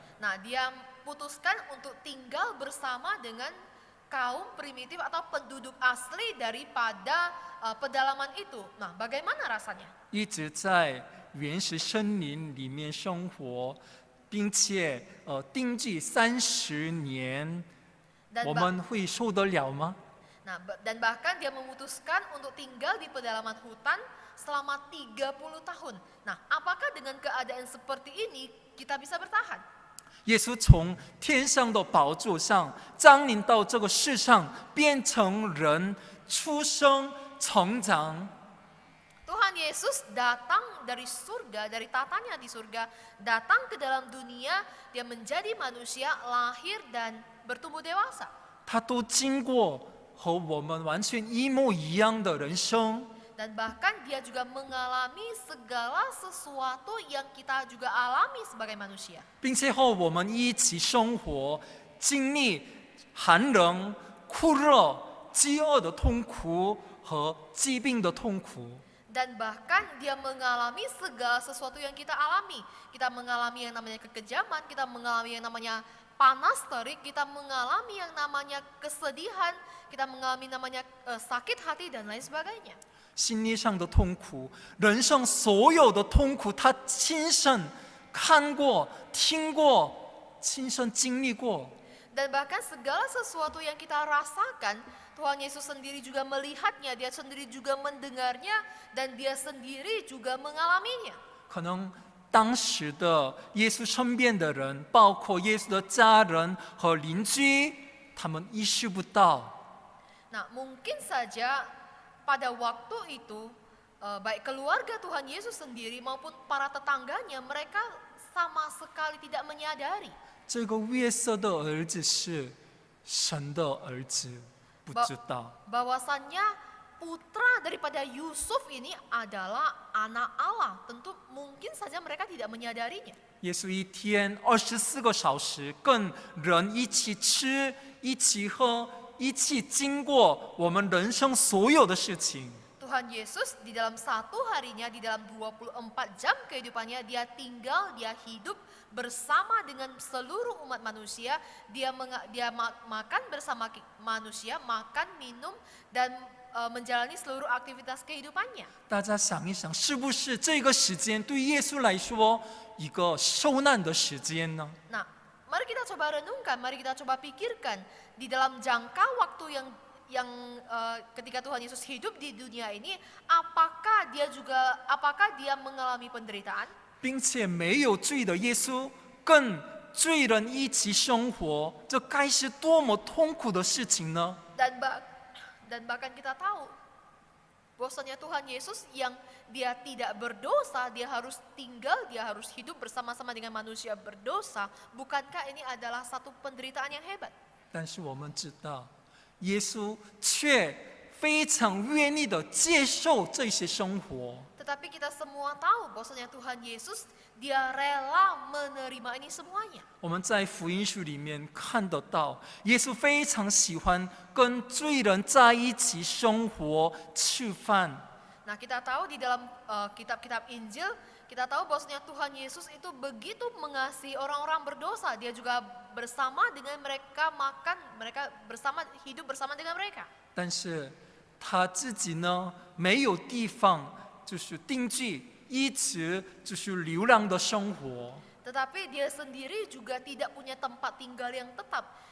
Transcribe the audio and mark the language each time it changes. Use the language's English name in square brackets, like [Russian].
[Indonesian] Nah, dia putuskan untuk tinggal bersama dengan kaum primitif atau penduduk asli daripada pedalaman itu. Nah, bagaimana rasanya? [Chinese] 一直在原始森林里面生活，并且定居30年， [Indonesian] Dan [Chinese] 我们会受得了吗？ [Indonesian] Nah, dan bahkan dia memutuskan untuk tinggal di pedalaman hutan selama 30 tahun. Nah, apakah dengan keadaan seperti ini kita bisa bertahan? [Chinese] 耶稣从天上的宝座上降临到这个世上，变成人，出生、成长。 [Indonesian] Tuhan Yesus datang dari surga, dari tatanya di surga, datang ke dalam dunia, dia menjadi manusia, lahir dan bertumbuh dewasa. [Chinese] 他都经过和我们完全一模一样的人生。 [Indonesian] Dan bahkan dia juga mengalami segala sesuatu yang kita juga alami sebagai manusia. [Chinese] 并且和我们一起生活，经历寒冷、酷热、饥饿的痛苦和疾病的痛苦。 [Indonesian] Dan bahkan dia mengalami segala sesuatu yang kita alami. Kita mengalami yang namanya kekejaman, kita mengalami yang namanya panas terik, kita mengalami yang namanya kesedihan, kita mengalami namanya sakit hati dan lain sebagainya. [Chinese] 心理上的痛苦，人生所有的痛苦，他亲身看过、听过、亲身经历过。 [Indonesian] Dan bahkan segala sesuatu yang kita rasakan, Tuhan Yesus sendiri juga melihatnya, dia sendiri juga mendengarnya, dan dia sendiri juga mengalaminya. [Chinese] 可能当时的耶稣身边的人，包括耶稣的家人和邻居，他们意识不到。 [Indonesian] Nah, mungkin saja pada waktu itu, baik keluarga Tuhan Yesus sendiri maupun para tetangganya, mereka sama sekali tidak menyadari [Chinese] 这个约瑟的儿子是神的儿子，不知道。 [Indonesian] bahwasannya putra daripada Yusuf ini adalah anak Allah. Tentu mungkin saja mereka tidak menyadarinya. [Chinese] 耶稣一天24个小时跟人一起吃、一起喝、一起经过我们人生所有的事情。 [Indonesian] Tuhan Yesus di dalam satu harinya, di dalam 24 jam kehidupannya, dia tinggal, dia hidup bersama dengan seluruh umat manusia. Dia makan bersama manusia, makan, minum, dan menjalani seluruh aktivitas kehidupannya. [Chinese] 大家想一想，是不是这个时间对耶稣来说一个受难的时间呢？ [Indonesian] Nah, mari kita coba renungkan, mari kita coba pikirkan di dalam jangka waktu yang ketika Tuhan Yesus hidup di dunia ini, apakah dia mengalami penderitaan? [Chinese] 并且没有罪的耶稣跟罪人一起生活，这该是多么痛苦的事情呢？ [Indonesian] Dan bahkan kita tahu bahwasanya Tuhan Yesus yang dia tidak berdosa, dia harus tinggal, dia harus hidup bersama-sama dengan manusia berdosa. Bukankah ini adalah satu penderitaan yang hebat? [Chinese] 但是我们知道，耶稣却非常愿意的接受这些生活。 [Indonesian] Tetapi kita semua tahu bahwasanya Tuhan Yesus dia rela menerima ini semuanya. [Chinese] 我们在福音书里面看得到，耶稣非常喜欢跟罪人在一起生活、吃饭。 [Indonesian] Nah, kita tahu di dalam kitab-kitab Injil, kita tahu bahwasanya Tuhan Yesus itu begitu mengasihi orang-orang berdosa. Dia juga bersama dengan mereka makan, mereka hidup bersama dengan mereka. [Chinese] 但是他自己呢，没有地方就是定居，一直就是流浪的生活。 [Indonesian] Tetapi dia sendiri juga tidak punya tempat tinggal yang tetap.